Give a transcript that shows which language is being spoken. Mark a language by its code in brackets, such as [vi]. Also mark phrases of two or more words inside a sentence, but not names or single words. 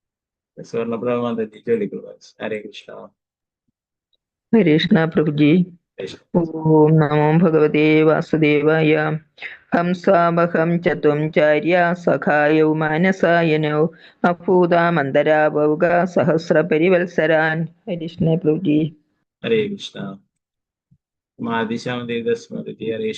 [hi] स्वर्णप्रभा माता जी जय गुरुवार. हरे कृष्णा. हरे कृष्णा प्रभु जी. [sa] ॐ नमो भगवते वासुदेवाय. हंसावहं चत्वंचार्य सखायौ मानसायनौ अभूतामन्तरावौक सहस्रपरिवत्सरान्. [ml] ഹരികൃഷ്ണ പ്രഭുജി. ഹരേ കൃഷ്ണ. മാതിശാമതി ഹരേ കൃഷ്ണ.